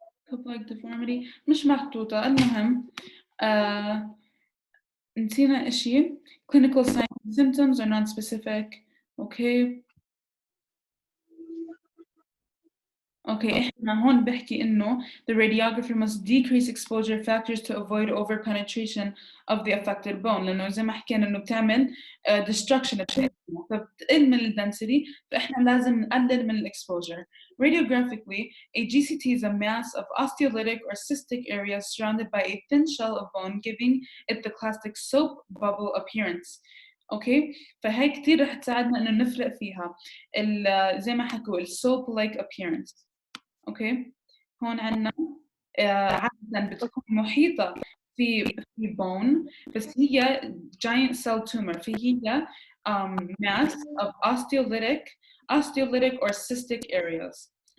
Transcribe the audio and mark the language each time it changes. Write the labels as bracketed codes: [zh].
[ar] Cup-like deformity مش محطوطة. المهم نسينا إشي. [en] Clinical signs and symptoms are non-specific. Okay. [ar] Okay, إحنا هون بحكي إنه [en] the radiographer must decrease exposure factors to avoid overpenetration of the affected bone، [ar] لأنه زي ما حكينا إنه بتعمل destruction بشكل، فبتقل من الدنسity، فإحنا لازم نقلل من exposure. [en] Radiographically, a GCT is a mass of osteolytic or cystic areas surrounded by a thin shell of bone, giving it the classic soap bubble appearance. [ar] اوكي فهي كثير رح تساعدنا انه نفرق فيها زي ما حكوا السوب لايك appearance. اوكي هون عندنا عادة بتكون محيطة في بون، بس هي giant cell tumor، فهي [en] mass of osteolytic or cystic areas.